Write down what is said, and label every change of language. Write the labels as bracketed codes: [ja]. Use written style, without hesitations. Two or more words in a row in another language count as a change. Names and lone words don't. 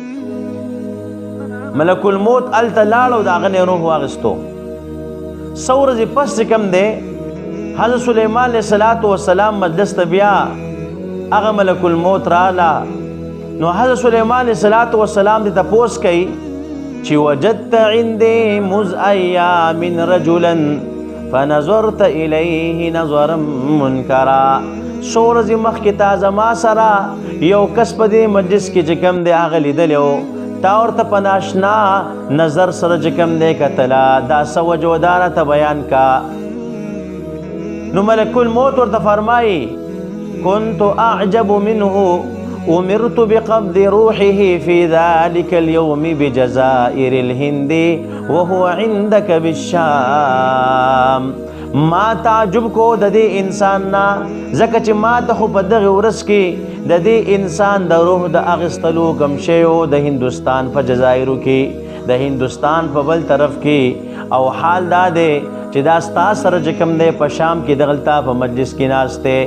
[ps] ملک الموت هلته لاړ او د هغه نه روح واخیستو. څو ورځې پس چې کوم دی حضرت سلیمان [ar] علیه السلام [ps] مجلس ته بیا هغه ملک الموت راله. نو حضرت سلیمان [ar] علیه السلام [ps] دې تپوس کوي چې [ar] وجدت عندي مذ أيام رجلا فنظرت إليه نظرا منکرا. [ps] څو ورځې مخکې تا زما سره یو کس په دې مجلس کې چې کوم دی هغه لیدلی و، تا ورته په ناشنا نظر سره چې کوم دی کتله. دا څه وجه و دا راته بیان کا. نو ملک الموت ورته فرمایي [ar] كنت أعجب منه أمرت بقبض روحه في ذلك اليوم بجزائر الهند وهو عندك بالشام. [ps] ما تعجب کو د دې انسان نه، ځکه چې ما ته خو په دغه ورځ کې د دې انسان د روح د اخیستلو کوم شی و د هندوستان په جزایرو کې، د هندوستان په بل طرف کې، او حال دا دی چې دا ستا سره چې کوم دی په شام کې دغلته په مجلس کې ناست دی.